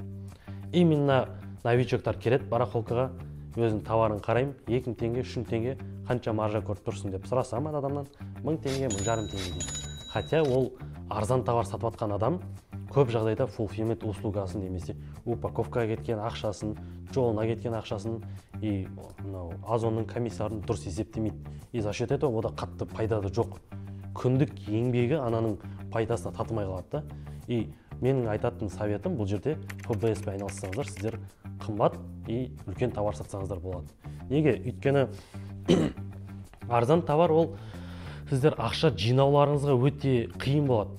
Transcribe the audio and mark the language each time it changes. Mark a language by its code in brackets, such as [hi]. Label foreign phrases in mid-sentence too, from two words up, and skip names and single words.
[kk] Именно новичоктар келеді барахолкаға, өзінің товарын қараймын, 2000 теңге, 3000 теңге қанша маржа көріп тұрсың деп сұрасам адамнан, 1000 теңге, 1500 теңге дейді. Хотя ол арзан товар сатып жатқан адам көп жағдайда fulfillment услугасын немесе упаковкаға кеткен ақшасын, жолына кеткен ақшасын и Озонның комиссарын дұрыс есептемейді. [ru] И за счет этого [kk] ода қатты пайдасы жоқ. Күндік еңбегі ананың пайдасына татымай қалады да. И менің айтатын советім бұл жерде ФБС пен айналыссаңыздар, сіздер қымбат и үлкен товар сатсаңыздар болады. Неге? Өйткені арзан товар ол сіздер ақша жинауларыңызға өте қиын болады.